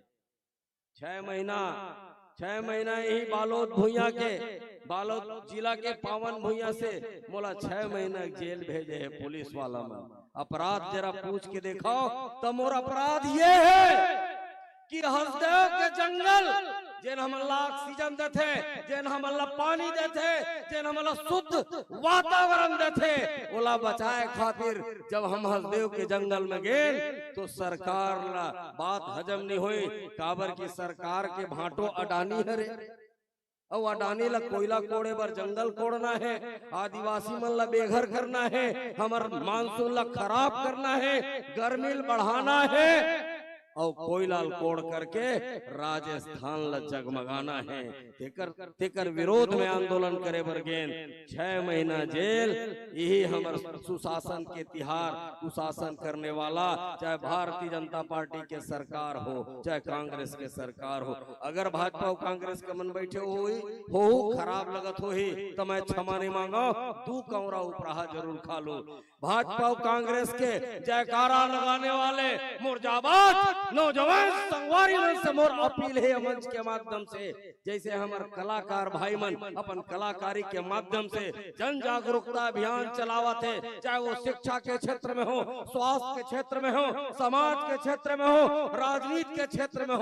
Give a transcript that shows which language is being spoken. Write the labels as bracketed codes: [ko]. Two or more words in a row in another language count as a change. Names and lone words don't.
[hne] 6 महीना यही बालोद जिला के पावन भुइया से मोला 6 महीना जेल भेजे है पुलिस वाला में। अपराध जरा पूछ के देखो तो मोर अपराध ये है कि हसदेव के जंगल जेन हमला ऑक्सीजन देते, जेन हमला पानी देते, जेन हमला शुद्ध वातावरण देते, ओला बचाए खातिर जब हम हसदेव के जंगल में गए तो सरकार ला बात हजम नहीं हुई। काबर की सरकार के भाटो अडानी हरे और अडानी ला कोयला कोड़े बर जंगल कोड़ना है, आदिवासी मन ला बेघर करना है, हमार मानसून ला खराब करना है, गर्मी बढ़ाना है और कोयला कोड़ करके राजस्थान ला जगमगाना है। तेकर विरोध में आंदोलन करे बर गेन 6 महीना जेल। यही हमार सुशासन के तिहार। कुशासन करने वाला चाहे भारतीय जनता पार्टी के सरकार हो चाहे कांग्रेस के सरकार हो, अगर भाजपा और कांग्रेस के मन बैठे हो खराब लगत हो ही तो मैं क्षमा नहीं मांगा, 2 कौरा उपराहा जरूर खा लो। भाजपा और कांग्रेस के जयकारा लगाने वाले मुर्दाबाद नौजवान संगवारी मन से मोर अपील है मंच के माध्यम से, जैसे हमारे कलाकार भाई मन अपन कलाकारी के माध्यम से जन जागरूकता अभियान चलावत है, चाहे वो शिक्षा के क्षेत्र में हो, स्वास्थ्य के क्षेत्र में हो, समाज के क्षेत्र में हो, राजनीति के क्षेत्र में हो।